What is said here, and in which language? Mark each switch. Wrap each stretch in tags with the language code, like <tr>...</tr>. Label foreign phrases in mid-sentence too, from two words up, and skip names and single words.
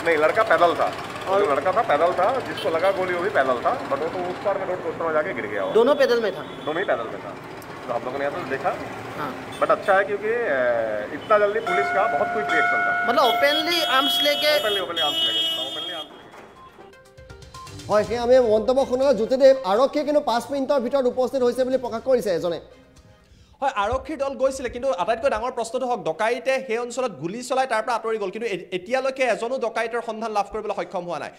<hi>नहीं, लड़का पैदल था, और जो लड़का था पैदल था, जिसको लगा गोली वो भी पैदल था, बट वो तो उस पार में रोड कोस्टर में जाके गिर गया। दोनों पैदल में था? दोनों ही पैदल में था। तो हम लोगों ने यहाँ तो देखा, हाँ। बट अच्छा है क्योंकि इतना जल्दी पुलिस का बहुत</hi> <en>quick reaction</en> <hi>था। मतलब</hi> <en>openly arms</en> <hi>लेके</hi> <en>openly arms</en> <hi>लेके</hi> <as>হয় সেই আমি মন্তব্য শুনিলোঁ জ্যোতিদেৱ আৰক্ষীয়ে কিন্তু 5 মিনিটৰ ভিতৰত উপস্থিত হৈছে বুলি প্ৰকাশ কৰিছে এজনে। হয় আৰক্ষীৰ দল গৈছিলে, কিন্তু আটাইতকৈ ডাঙৰ প্ৰশ্নটো হওক ডকাইতে সেই অঞ্চলত গুলী চলাই তাৰ পৰা আঁতৰি গ'ল, কিন্তু এতিয়ালৈকে এজনো ডকাইতৰ সন্ধান লাভ কৰিবলৈ সক্ষম হোৱা নাই।</as>